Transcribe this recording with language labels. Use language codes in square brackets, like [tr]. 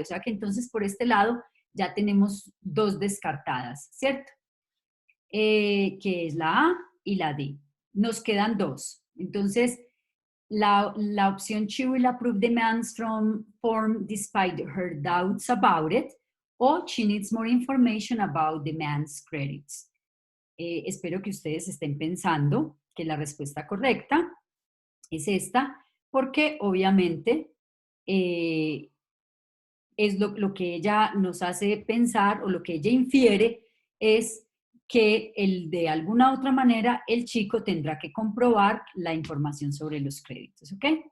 [es] O sea que entonces por este lado ya tenemos dos descartadas, ¿cierto? Que es la A y la D. Nos quedan dos. Entonces, la opción [en] she will approve the man's form despite her doubts about it, o she needs more information about the man's credits. [es] Espero que ustedes estén pensando que la respuesta correcta es esta, porque obviamente es lo que ella nos hace pensar, o lo que ella infiere es que de alguna otra manera el chico tendrá que comprobar la información sobre los créditos, ¿ok?